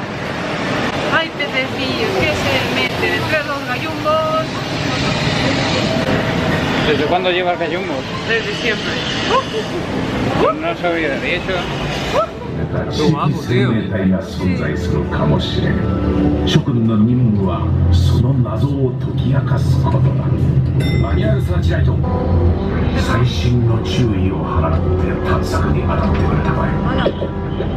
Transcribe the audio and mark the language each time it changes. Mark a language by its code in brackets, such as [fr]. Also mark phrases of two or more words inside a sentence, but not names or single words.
[es] Hay pececillos que se meten entre los gallumbos. ¿Desde cuándo llevas gallumbos? Desde siempre. No se había dicho. [ja] 生命体が存在するかもしれん。諸君の任務はその謎を解き明かすことだ。マニュアルサーチライト、細心の注意を払って探索に当たってくれたまえ。